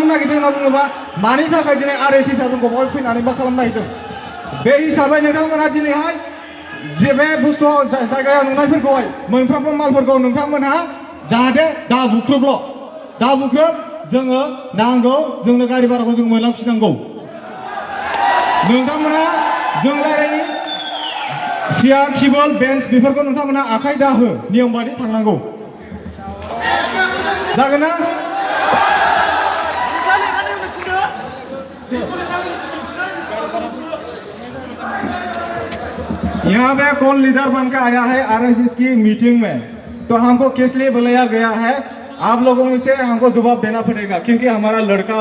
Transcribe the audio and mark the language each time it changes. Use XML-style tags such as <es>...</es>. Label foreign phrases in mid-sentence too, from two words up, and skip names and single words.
<brx>नागिरदों होनना बुङोबा मानि थाखाय दिनै RSS आ जोंखौ बहाय फैनानै मा खालामनो नागिरदों बे हिसाबै नोंथांमोना दिनैहाय बे बुस्थुआव जायगायाव नुनायफोरखौहाय मोनफ्रोमबो मालफोरखौ नोंथांमोनहा जाहाथे दा बुख्रुब जोङो नांगौ जोंनो गारि भाराखौ जों मोनलांफिननांगौ नोंथांमोना जों रायलायनि</brx> <en>chair table bench</en> <brx>बेफोरखौ नोंथांमोना आखाइ दाहो नियम बायदि थांनांगौ</brx> <hi>जागोन ना यहाँ पे कौन लीडर बनकर आया है RSS की मीटिंग में तो हमको किस लिए बुलाया गया है आप लोगों में से हमको जवाब देना पड़ेगा क्योंकि हमारा लड़का</hi>